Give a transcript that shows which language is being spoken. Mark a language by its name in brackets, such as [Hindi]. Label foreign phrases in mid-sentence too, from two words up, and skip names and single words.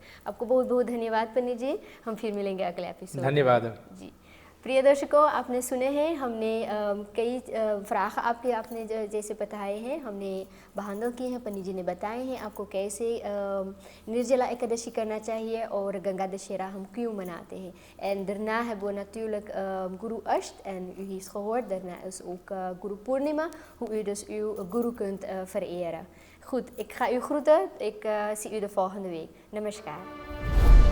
[Hindi] आपको बहुत बहुत धन्यवाद पंडित जी। हम फिर मिलेंगे अगले एपिसोड। धन्यवाद जी। प्रिय दर्शकों, आपने सुने हैं, हमने कई फ्राख आपने जैसे बताए हैं, हमने बहानों किए हैं, पंडित जी ने बताए हैं आपको कैसे निर्जला एकादशी करना चाहिए और गंगा दशहरा हम क्यों मनाते हैं. [Dutch] En daarna hebben we natuurlijk Guru Asht en u heeft gehoord, daarna is ook Guru Purnima, hoe u dus uw guru kunt vereren. Goed, ik ga u groeten, ik zie u de volgende week. Namaskar.